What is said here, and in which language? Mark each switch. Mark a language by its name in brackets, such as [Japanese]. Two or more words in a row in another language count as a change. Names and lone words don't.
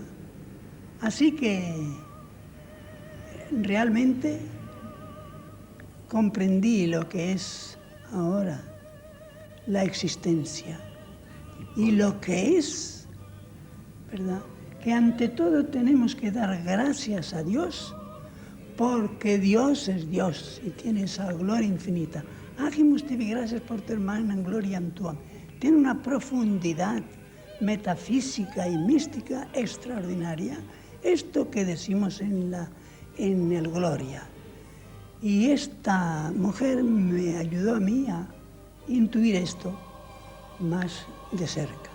[Spanish] Así que realmente comprendí lo que es ahora la existencia y lo que es, ¿verdad?, que ante todo tenemos que dar gracias a Dios, porque Dios es Dios y tiene esa gloria infinita. [Latin] Agimus tibi gracias por tu magnam gloriam tuam. [Spanish] Tiene una profundidad metafísica y mística extraordinaria, esto que decimos en el Gloria. Y esta mujer me ayudó a mí a intuir esto más de cerca.